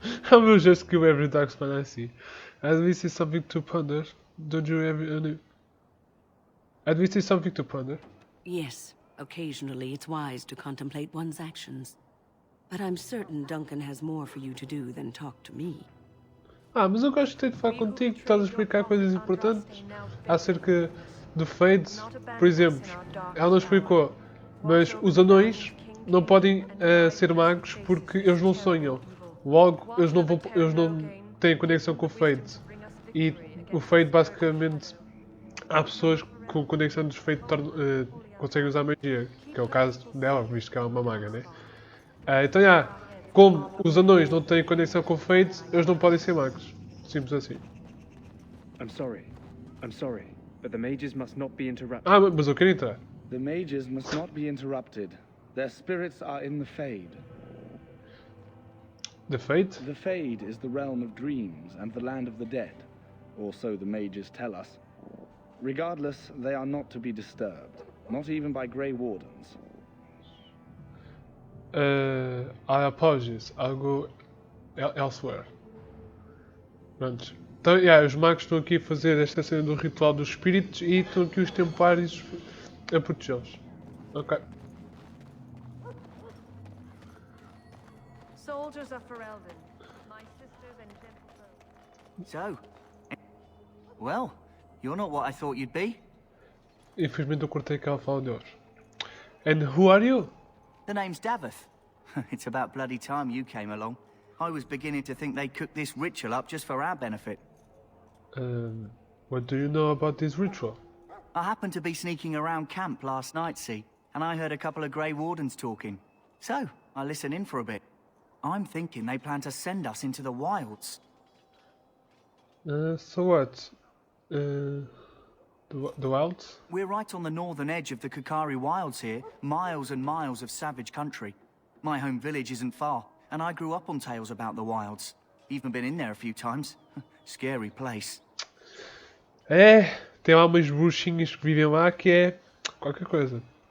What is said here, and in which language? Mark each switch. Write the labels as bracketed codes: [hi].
[en] I will just kill every Darkspawn I see. At least it's something to ponder. Don't you ever... At least it's something to ponder. Yes, occasionally it's wise to contemplate one's actions. But I'm certain Duncan has more for you to do than talk to me. [pt] Mas eu gosto de falar contigo, estás a explicar coisas importantes acerca do Fade. Por exemplo, ela não explicou, mas os anões não podem ser magos porque eles não sonham. Logo, eles não têm conexão com o Fade. E o Fade, basicamente, há pessoas com conexão dos Fade conseguem usar magia, que é o caso dela, visto que ela é uma maga, né? Então, como os anões não têm conexão com o Fade, eles não podem ser magos. Simples assim. [en] I'm sorry, but the mages must not be interrupted. [pt] Ah, mas eu quero entrar. [en] The mages must not be interrupted. Their spirits are in the Fade. The Fate? The Fade is the realm of dreams and the land of the dead, or so the mages tell us. Regardless, they are not to be disturbed, not even by Grey Wardens. I apologize. I'll go elsewhere. [pt] Pronto. Então, os magos estão aqui a fazer esta cena do ritual dos espíritos e estão aqui os templários a protegê-los. Ok. [en] Soldiers of Ferelden, my sisters and gentlefolk. So, well, you're not what I thought you'd be. [pt] Infelizmente eu cortei aquela fala deles. [en] And who are you? The name's Davith. It's about bloody time you came along. I was beginning to think they cooked this ritual up just for our benefit. What do you know about this ritual? I happened to be sneaking around camp last night, see, and I heard a couple of Grey Wardens talking. So, I listened in for a bit. I'm thinking they plan to send us into the wilds. So what? The wilds? We're right on the northern edge of the Kukari wilds here, miles and miles of savage country. My home village isn't far, and I grew up on tales about the wilds. Even been in there a few times. Scary place. [pt] Tem lá umas bruxinhas que vivem lá que é qualquer coisa.